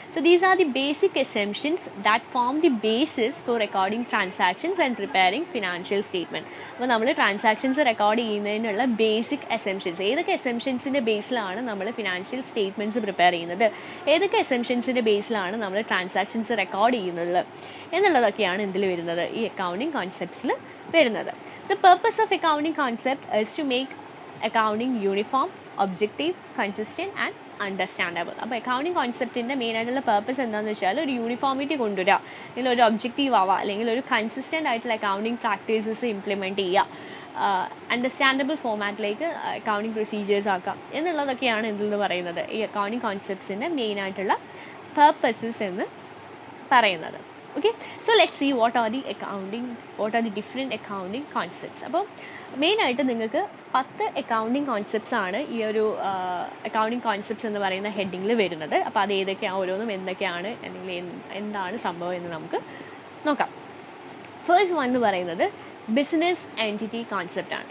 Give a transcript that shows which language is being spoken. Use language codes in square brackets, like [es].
[en] So these are the basic assumptions that form the basis for recording transactions and preparing financial statement. [ml] അപ്പോൾ നമ്മൾ transactions record ചെയ്യുന്നതിനുള്ള basic assumptions, ഏതൊക്കെ അസംഷൻസിൻ്റെ ബേസിലാണ് നമ്മൾ financial statements prepare ചെയ്യുന്നത്, ഏതൊക്കെ അസംഷൻസിൻ്റെ ബേസിലാണ് നമ്മൾ ട്രാൻസാക്ഷൻസ് റെക്കോർഡ് ചെയ്യുന്നത് എന്നുള്ളതൊക്കെയാണ് എന്തിൽ വരുന്നത്, ഈ അക്കൗണ്ടിങ് കോൺസെപ്റ്റ്സിൽ വരുന്നത്. [en] The purpose of accounting concept is to make accounting uniform, objective, consistent and understandable. [ml] അപ്പോൾ അക്കൗണ്ടിങ് കോൺസെപ്റ്റിൻ്റെ മെയിനായിട്ടുള്ള പർപ്പസ് എന്താണെന്ന് വെച്ചാൽ ഒരു യൂണിഫോമിറ്റി കൊണ്ടുവരിക, അല്ലെങ്കിൽ ഒരു ഒബ്ജക്റ്റീവ് ആവുക, അല്ലെങ്കിൽ ഒരു കൺസിസ്റ്റൻ്റ് ആയിട്ടുള്ള അക്കൗണ്ടിങ് പ്രാക്ടീസസ് ഇംപ്ലിമെൻറ്റ് ചെയ്യുക, അണ്ടർസ്റ്റാൻഡബിൾ ഫോമാറ്റിലേക്ക് അക്കൗണ്ടിങ് പ്രൊസീജിയേഴ്സ് ആക്കാം എന്നുള്ളതൊക്കെയാണ് എന്തെന്ന് പറയുന്നത് ഈ അക്കൗണ്ടിങ് കോൺസെപ്റ്റ്സിൻ്റെ മെയിനായിട്ടുള്ള പർപ്പസസ് എന്ന് പറയുന്നത്. [en] Okay, so let's see what are the different accounting concepts. [ml] അപ്പോൾ മെയിനായിട്ട് നിങ്ങൾക്ക് 10 അക്കൗണ്ടിങ് കോൺസെപ്റ്റ്സ് ആണ് ഈ ഒരു അക്കൗണ്ടിങ് കോൺസെപ്റ്റ്സ് എന്ന് പറയുന്ന ഹെഡിങ്ങിൽ വരുന്നത്. അപ്പോൾ അത് ഏതൊക്കെയാണ്, ഓരോന്നും എന്തൊക്കെയാണ് അല്ലെങ്കിൽ എന്താണ് സംഭവം എന്ന് നമുക്ക് നോക്കാം. ഫസ്റ്റ് വൺ എന്ന് പറയുന്നത് ബിസിനസ് എൻറ്റിറ്റി കോൺസെപ്റ്റാണ്.